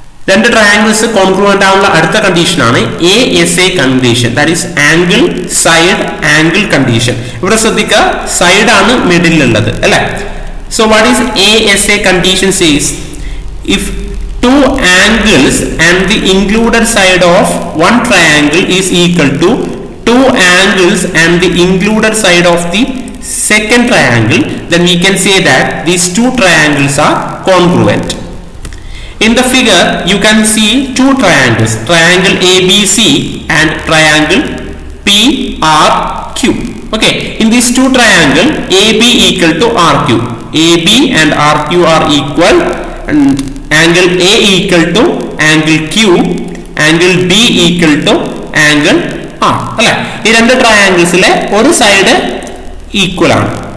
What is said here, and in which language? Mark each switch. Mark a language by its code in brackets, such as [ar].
[ml] രണ്ട് triangles congruent ആവുന്ന അടുത്ത കണ്ടീഷൻ ആണ് ASA condition. [en] That is angle side angle condition. [ml] ഇവിടെ ശ്രദ്ധിക്കുക, സൈഡ് ആണ് മിഡിലുള്ളത് അല്ലെ? [en] So what is ASA condition says? If two angles and the included side of one triangle is equal to two angles and the included side of the second triangle, then we can say that these two triangles are congruent. In the figure, you can see two triangles, triangle ABC and triangle PRQ. Okay, in these two triangles, AB equal to RQ. AB and RQ are equal, and angle A equal to angle Q, angle B equal to angle R. [ml] അല്ലെ, ഈ രണ്ട് ട്രയാങ്കിൾസിലെ ഒരു side equal ആണ്.